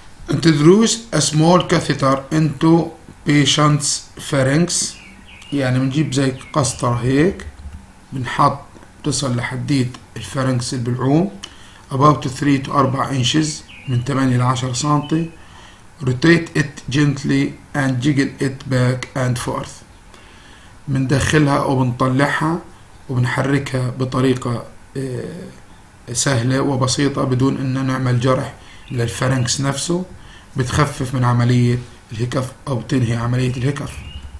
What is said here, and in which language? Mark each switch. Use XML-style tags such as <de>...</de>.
<en>introduce a small catheter into patient's pharynx،</en> <ar>يعني بنجيب زي قسطرة هيك بنحط تصل لحديد الفارنكس البلعوم</ar> <en>about 3 to 4 inches</en> <ar>من 8 ل 10 سنتي.</ar> <en>rotate it gently and jiggle it back and forth.</en> <ar>بندخلها أو بنطلعها وبنحركها بطريقة سهلة وبسيطة بدون أن نعمل جرح للفارنكس نفسه. بتخفف من عملية الهيكف أو تنهي عملية الهيكف.</ar>